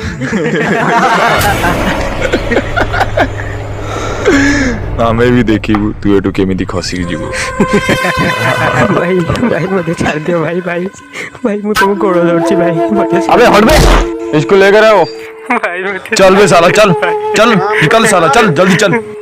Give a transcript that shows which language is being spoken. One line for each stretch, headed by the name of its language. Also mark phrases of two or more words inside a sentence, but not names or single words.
Odia: ଆମେ ବି ଦେଖିବୁ ତୁ ଏଠୁ କେମିତି ଖସିକି ଯିବୁ। ଭାଇ ଭାଇ ମତେ ଛାଡ଼ିଦିଅ ଭାଇ ଭାଇ ଭାଇ ମୁଁ ତମକୁ ଗୋଡ଼ ଧରୁଛି ଭାଇ ମତେ
Hindi: अबे हट बे, इसको लेकर आओ।
Odia: ଭାଇ ମତେ
Hindi: चल बे साला, चल चल निकल साला, चल जल्दी चल।